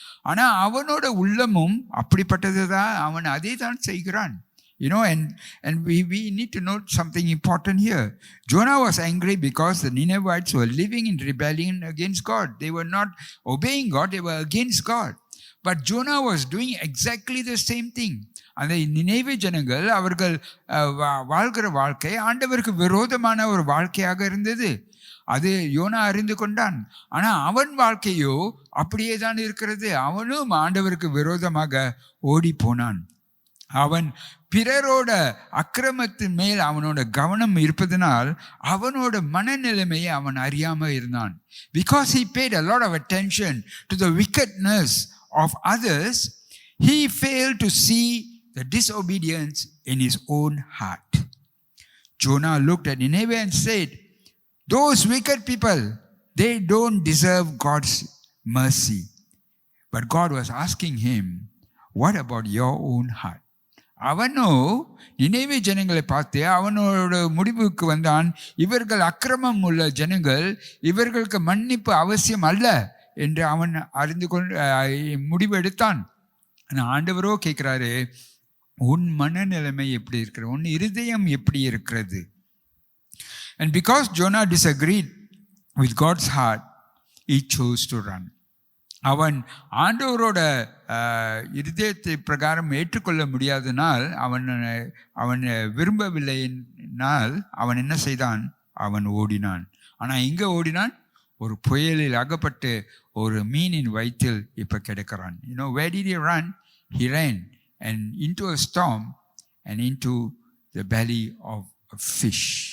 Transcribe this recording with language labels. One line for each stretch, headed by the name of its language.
Tamil: ஆனால் அவனோட உள்ளமும் அப்படிப்பட்டது தான், அவன் அதே தான் செய்கிறான்.
English: And we need to note something important here. Jonah was angry because the Ninevites were living in rebellion against God. They were not obeying God, they were against God. But Jonah was doing exactly the same thing.
Tamil: அந்த நினைவே ஜனங்கள் அவர்கள் வாழ்கிற வாழ்க்கை ஆண்டவருக்கு விரோதமான ஒரு வாழ்க்கையாக இருந்தது. அது யோனா அறிந்து கொண்டான். ஆனால் அவன் வாழ்க்கையோ அப்படியே தான் இருக்கிறது. அவனும் ஆண்டவருக்கு விரோதமாக ஓடி போனான். அவன் பிறரோட அக்கிரமத்தின் மேல் அவனோட கவனம் இருப்பதனால் அவனோட மனநிலைமையை அவன் அறியாமல் இருந்தான்.
English: Because he paid a lot of attention to the wickedness of others, he failed to see the disobedience in his own heart. Jonah looked at Nineveh and said, those wicked people, they don't deserve God's mercy. But God was asking him, what about your own heart?
Tamil: அவனோ நினைவே ஜனங்களை பார்த்து அவனோட முடிவுக்கு வந்தான், இவர்கள் அக்கிரமம் உள்ள ஜனங்கள், இவர்களுக்கு மன்னிப்பு அவசியம் அல்ல என்று அவன் அறிந்து கொண்டு முடிவு எடுத்தான். ஆனால் ஆண்டவரோ கேட்குறாரு, உன் மனநிலைமை எப்படி இருக்கிறது, உன் இருதயம் எப்படி இருக்கிறது?
English: And because Jonah disagreed with God's heart, he chose to run.
Tamil: அவன் ஆண்டவரோட இருதயத்தை பிரகாரம் ஏற்றுக்கொள்ள முடியாதனால், அவன் விரும்பவில்லைனால் அவன் என்ன செய்தான்? அவன் ஓடினான். ஆனால் இங்கே ஓடினான், ஒரு புயலில் அகப்பட்டு ஒரு மீனின் வயிற்றில் இப்போ கிடக்கிறான்.
English: Where did he run? He ran and into a storm and into the belly of a fish.